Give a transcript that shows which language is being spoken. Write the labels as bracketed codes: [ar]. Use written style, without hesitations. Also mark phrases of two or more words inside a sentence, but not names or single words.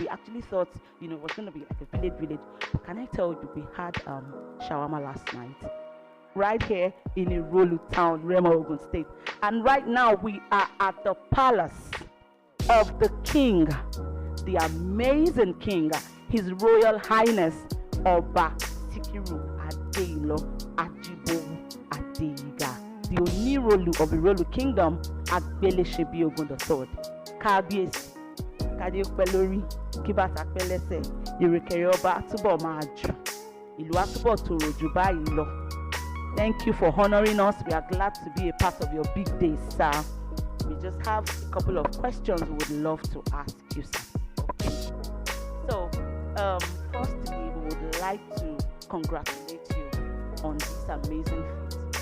[en] We actually thought, it was going to be like a village. But can I tell you, we had shawarma last night, right here in Irolu town, Remo, Ogun State. And right now we are at the palace of the king, the amazing king, His Royal Highness Oba Sikiru Adeilo Ajibowu Adeyiga, the Onirolu of Irolu Kingdom, Agbelesebi Ogun III. [yo] Kábíyèsí, kádé pẹ́ lórí, kí bàtà pẹ́ lẹ́sẹ̀, ìrùkẹ̀rẹ̀ ọba túbọ̀ máa jù, ìlú á túbọ̀ tòrò jù báyìí lọ. [en] Thank you for honoring us. We are glad to be a part of your big day, sir. We just have a couple of questions we would love to ask you, sir. Okay. So, firstly, we would like to congratulate you on this amazing feat.